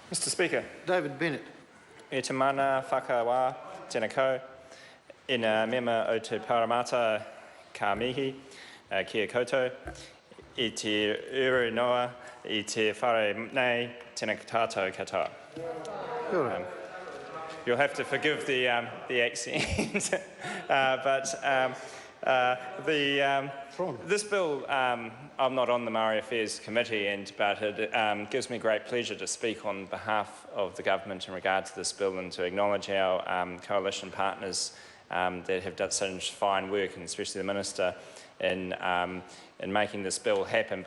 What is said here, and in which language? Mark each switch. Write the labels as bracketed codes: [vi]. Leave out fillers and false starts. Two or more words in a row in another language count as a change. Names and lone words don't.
[en] Mr Speaker. David Bennett. [mi] E te mana whakawā, tēnā kau, ina mema o te paramata ka mihi, kia koutou, I te uru noa, I te whare nei, tēnā tātou katoa. [en] You'll have to forgive the accent, this bill, I'm not on the Māori Affairs Committee, but it gives me great pleasure to speak on behalf of the government in regard to this bill and to acknowledge our coalition partners that have done such fine work, and especially the Minister in making this bill happen.